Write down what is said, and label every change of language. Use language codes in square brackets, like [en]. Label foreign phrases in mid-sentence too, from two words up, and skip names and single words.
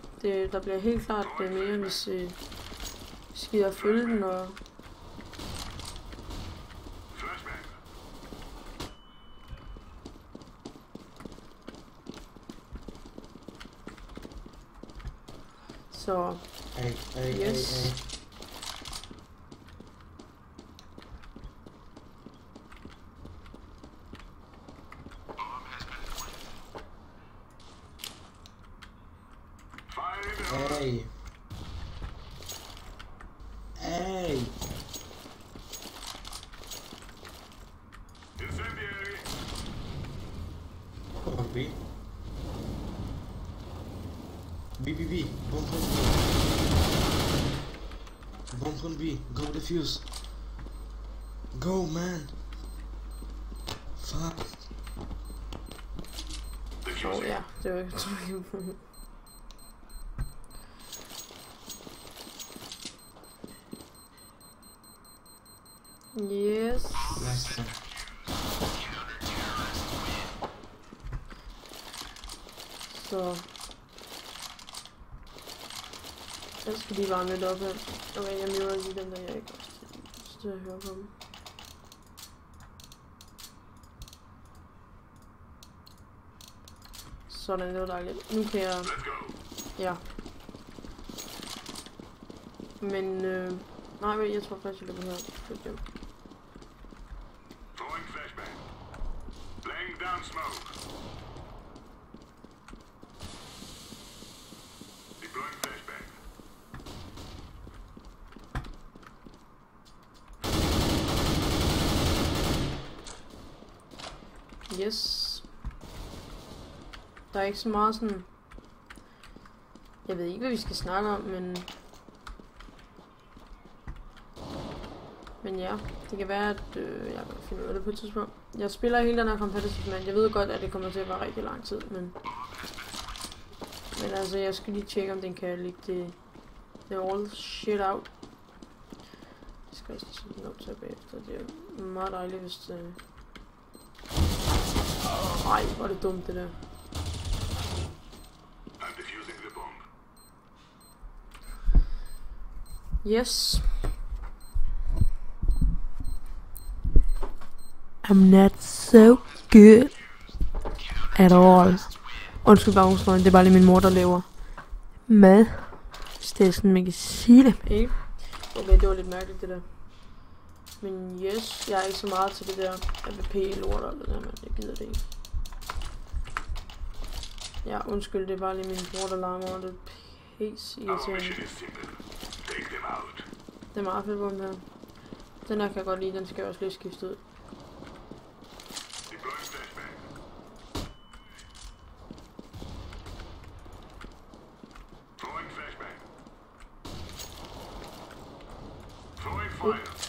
[da] Der bliver helt klart mere, hvis I gider følge den. Og Flashbang. så [en] Hey. Yes. Fire in the hole. Hey. Hey. Incendiary. Come on, B. B. Bomb on B. Bomb on B. Go defuse. Go, man. Fuck. [da] ja, det var ikke Yes. [en] Nice one. [da] Så jeg skal lige varme lidt op her. Okay, jeg møder lige den der, jeg ikke også til at høre på dem. Sådan, det var dejligt. Nu kan jeg... [en] Let's go. [da] Ja. Men, nej, men jeg tror faktisk, jeg løber her. [en] Throwing flashbang. Laying down smoke. Deploying flashbang. Yes. [da] Der er ikke så meget sådan... Jeg ved ikke, hvad vi skal snakke om, men ja, det kan være, at jeg kan finde ud af det på et tidspunkt. Jeg spiller hele den her competitive, men jeg ved godt, at det kommer til at være rigtig lang tid, men altså, jeg skal lige tjekke, om den kan lægge det [en] all shit out. [da] Jeg skal også sætte den op til bagefter. Det er meget dejligt, hvis det... Ej, hvor er det dumt, det der. [en] I'm defusing the bomb. Yes. I'm not so good at all. [da] Undskyld baggrundsstøjen, det er bare lige min mor, der laver mad. Hvis det er sådan, man kan sige det. Ikke? Okay, det var lidt mærkeligt, det der. Men yes, jeg er ikke så meget til det der AVP-lort og det der, men jeg gider det ikke. Ja, undskyld, det er bare lige min bror, der larmer, og det er pisse [en] Our [da] irriterende. [en] mission is simple. Take them out. [da] Det er meget fedt på den her. Den her kan jeg godt lide, den skal jeg også lige skifte ud. [en] Deploying flashbang. Throwing flashbang. Throwing fire.